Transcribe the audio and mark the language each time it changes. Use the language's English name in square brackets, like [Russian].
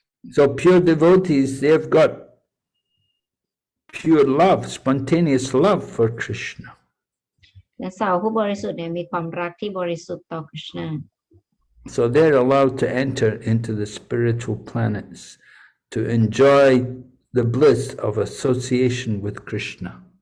[English] So pure devotees, they've got pure love, spontaneous love for Krishna. [Thai] และสาวผู้บริสุทธิ์เนี่ยมีความรักที่บริสุทธิ์ต่อคริชนา [English] So they're allowed to enter into the spiritual planets to enjoy the bliss of association with Krishna.